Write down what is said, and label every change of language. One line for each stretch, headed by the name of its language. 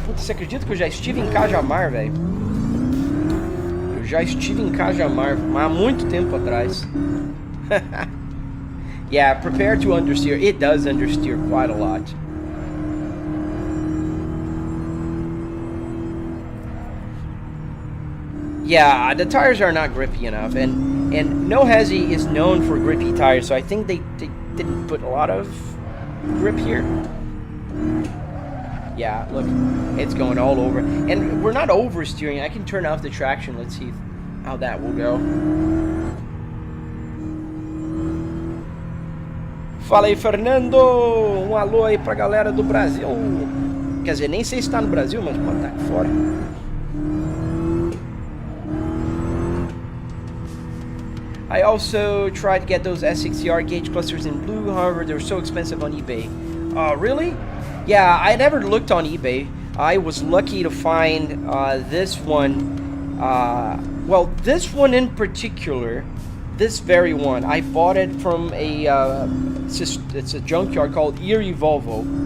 Portuguese: Putz, você acredita que eu já estive em Cajamar, velho? Eu já estive em Cajamar, mas há muito tempo atrás.
English: Yeah, prepare to understeer. It does understeer quite a lot. Yeah, the tires are not grippy enough, and No Hesi is known for grippy tires, so I think they didn't put a lot of grip here. Yeah, look, it's going all over. And we're not oversteering. I can turn off the traction. Let's see how that will go.
Portuguese: Fala aí, Fernando! Alô aí pra galera do Brasil. Quer dizer, nem sei se tá no Brasil, mas pode estar aqui fora.
English: I also tried to get those S6ER gauge clusters in blue, however, they're so expensive on eBay. Really? Yeah, I never looked on eBay. I was lucky to find this one. Well, this one in particular, this very one, I bought it from a it's a junkyard called Erie Volvo.